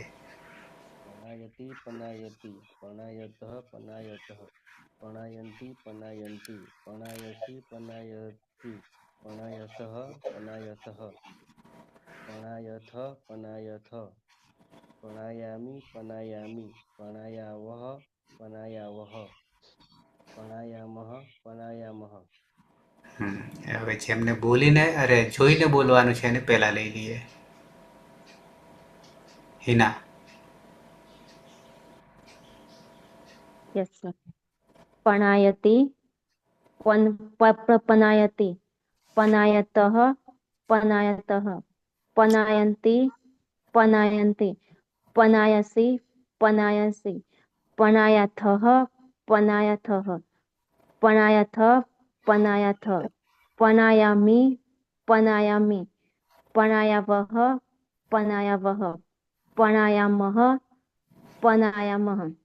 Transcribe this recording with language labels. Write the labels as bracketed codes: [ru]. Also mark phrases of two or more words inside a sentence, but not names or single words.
[sa] પણાયતી પનાયતી પણાયતઃ પનાયતઃ પણાયંતી પનાયંતી પણાયસી પનાયતી પણાયસઃ પનાયસઃ પણાયથ પનાયથ પણાયામી પણાયામી પણાયાવહ પણાયાવહ પણાયામહ પણાયામહ. [gu] હવે જેમને બોલીને જોઈને બોલવાનું છે એને પહેલા લઈ લઈએ. હિના. [en] Yes, sir. [sa] पणायति पनायति पनायतः पनायतः पनायन्ति पनायन्ति पनायसि पनायसि पनायथः पनायथः पनायथ पनायथ पनायामि पनायामि पनायावः पनायावः पनायामः पनायामः.